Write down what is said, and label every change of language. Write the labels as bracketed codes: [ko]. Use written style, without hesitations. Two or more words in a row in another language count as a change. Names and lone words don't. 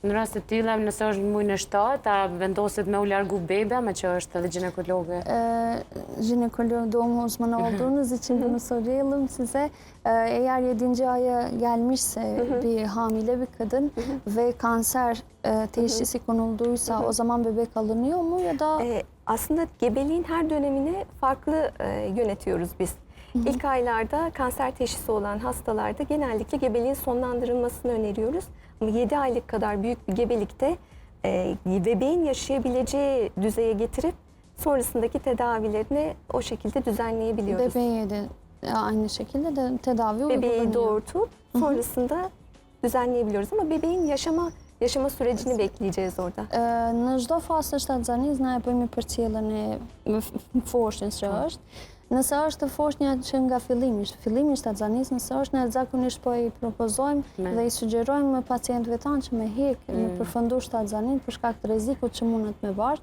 [sq] Në rast të tilla, nëse është në muajin e 7, a vendoset me u largu bebe, me që është edhe ginekologe? [tr] Ginekologdomuz më olduğunuz için bunu soralım size. Eğer 7. aya gelmişse bir hamile bir kadın ve kanser teşhisi konulduysa o zaman bebek alınıyor mu ya da? Aslında gebeliğin her dönemini farklı yönetiyoruz biz. İlk aylarda kanser teşhisi olan hastalarda genellikle gebeliğin sonlandırılmasını öneriyoruz. Ama 7 aylık kadar büyük bir gebelikte bebeğin yaşayabileceği düzeye getirip sonrasındaki tedavilerini o şekilde düzenleyebiliyoruz. Bebeğe de aynı şekilde de tedavi uygulanıyor. Bebeği doğurtup sonrasında düzenleyebiliyoruz ama bebeğin yaşama sürecini bekleyeceğiz orada. [sq] Në çdo fazë të shtatzanisë na e bëjmë përcjelljen e foshnjës që është. Nëse është foshnja që nga fillimi i shtatzanisë, nëse është, ne zakonisht po i propozojmë dhe i sugjerojmë pacientëve tanë që me hekë, me përfundu shtatzaninë për shkak të rrezikut që mundet me bart.